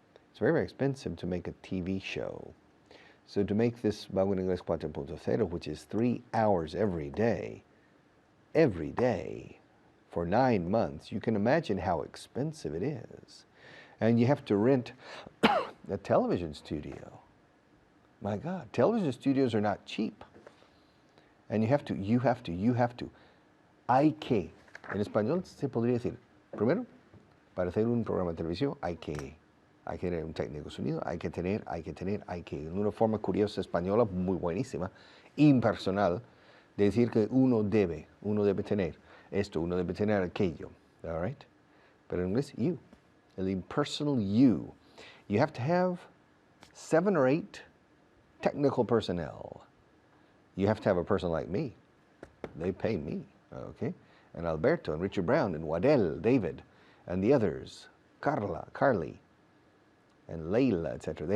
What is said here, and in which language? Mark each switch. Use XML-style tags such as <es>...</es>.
<en>It's very, very expensive to make a TV show. So to make this Vaughan Inglés 4.0, which is 3 hours every day, for 9 months, you can imagine how expensive it is. And you have to rent a television studio. My God, television studios are not cheap. And you have to.</en> <es>Hay que. En español se podría decir, primero, para hacer un programa de televisión, hay que. hay que tener un técnico de sonido, hay que. Una forma curiosa española muy buenísima, impersonal, de decir que uno debe tener esto, uno debe tener aquello,</es> <en>all right?</en> <es>Pero en inglés, you, el impersonal you.</es> <en>You have to have 7 or 8 technical personnel. You have to have a person like me. They pay me, okay? And Alberto, and Richard Brown, and Waddell, David, and the others, Carly, and Layla, etc.</en>